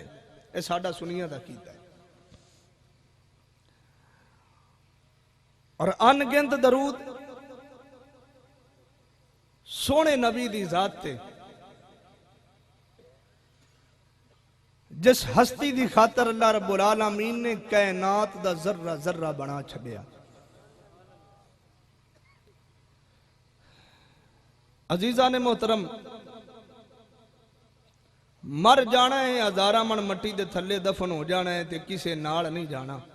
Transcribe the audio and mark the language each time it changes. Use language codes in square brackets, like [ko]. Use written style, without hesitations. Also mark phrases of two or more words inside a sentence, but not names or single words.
[pa] یہ ساڈا سنیاں دا عقیدہ ہے۔ اور ان گنت درود سوہنے نبی دی ذات تے، جس ہستی دی خاطر اللہ رب العالمین نے کائنات دا ذرہ ذرہ بنا چھڈیا. عزیزاں نے محترم، مر جانا ہے، ہزاراں من مٹی دے تھلے دفن ہو جانا ہے، تے کسے نال نہیں جانا.